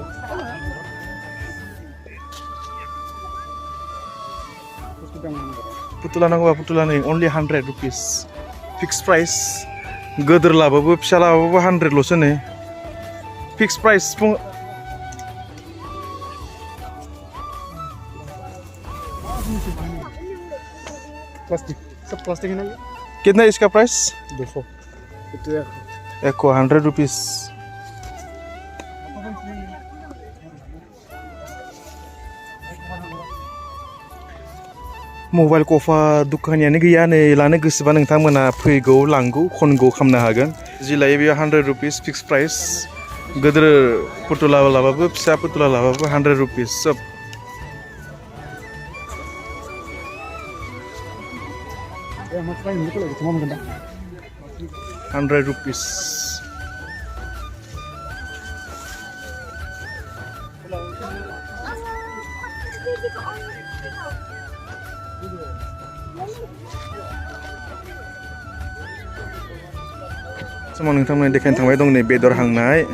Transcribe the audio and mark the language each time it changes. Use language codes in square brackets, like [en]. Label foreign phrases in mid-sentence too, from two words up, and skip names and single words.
[brx] sedang पुतुला नांगौबा पुतुला नै [en] only 100 rupees fixed price [brx] गोदोर लाबाबो फिसा लाबाबो 100 लसो नै [en] fixed price [hi] प्लास्टिक सब प्लास्टिक है ना ये कितना इसका प्राइस 200 [brx] 100 rupees मबाइल कफा दुखानियानो गैया नै लानो गोसोबा नोंथांमोना फैगौ लांगौ खनगौ खालामनो हागोन जि लायो बेयो 100 rupees [en] fixed price [brx] गोदोर पुतुला लाबाबो फिसा पुतुला लाबाबो 100 rupees सब 100 rupees समाव नोंथांमोना देखायनो थांबाय दं नै बेदर हांनाय